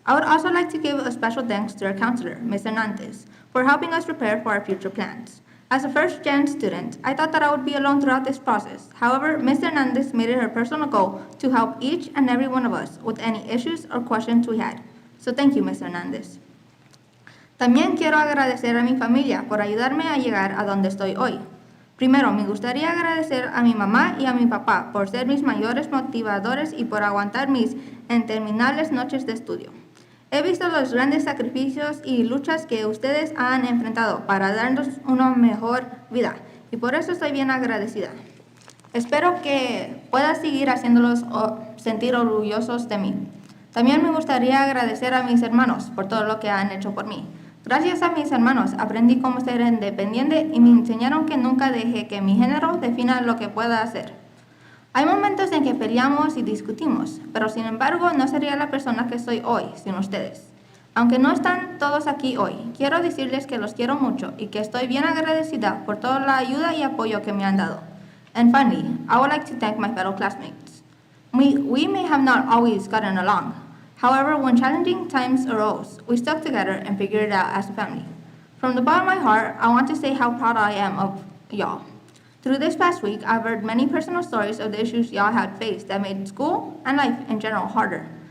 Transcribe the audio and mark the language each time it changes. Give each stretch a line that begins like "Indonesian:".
English: I would also like to give a special thanks to our counselor, Ms. Hernandez, for helping us prepare for our future plans. As a first-gen student, I thought that I would be alone throughout this process. However, Ms. Hernandez made it her personal goal to help each and every one of us with any issues or questions we had. So thank you, Ms. Hernandez.
Spanish: También quiero agradecer a mi familia por ayudarme a llegar a donde estoy hoy. Primero, me gustaría agradecer a mi mamá y a mi papá por ser mis mayores motivadores y por aguantar mis interminables noches de estudio. He visto los grandes sacrificios y luchas que ustedes han enfrentado para darnos una mejor vida y por eso estoy bien agradecida. Espero que pueda seguir haciéndolos sentir orgullosos de mí. También me gustaría agradecer a mis hermanos por todo lo que han hecho por mí. Gracias a mis hermanos aprendí cómo ser independiente y me enseñaron que nunca deje que mi género defina lo que pueda hacer. Hay momentos en que peleamos y discutimos, pero sin embargo no sería la persona que soy hoy sin ustedes. Aunque no están todos aquí hoy, quiero decirles que los quiero mucho y que estoy bien agradecida por toda la ayuda y apoyo que me han dado.
English: And finally, I would like to thank my fellow classmates. We may have not always gotten along. However, when challenging times arose, we stuck together and figured it out as a family. From the bottom of my heart, I want to say how proud I am of y'all. Through this past week, I've heard many personal stories of the issues y'all had faced that made school and life in general harder.